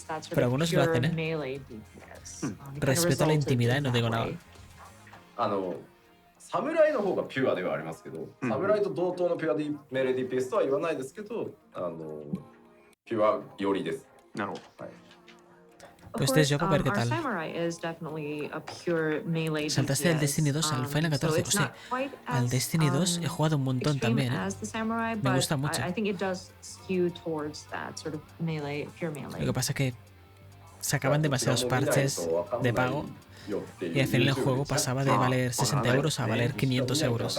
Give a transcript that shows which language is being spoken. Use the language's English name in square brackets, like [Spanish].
[Spanish] Pero algunos lo hacen, ¿eh? Respeto la intimidad y no digo nada. [Japanese] 侍の方がピュアではありますけど、侍と同等のピュアメレー DPS とは言わないですけど、ピュア寄りです。なるほど。はい。 [Spanish] Pues este yo para ver qué tal. Saltaste del Destiny 2 al Final 14. O sea, al Destiny 2 he jugado un montón también, ¿eh? Me gusta mucho. Lo que pasa es que sacaban demasiados parches de pago y al final el juego pasaba de valer 60 euros a valer 500 euros.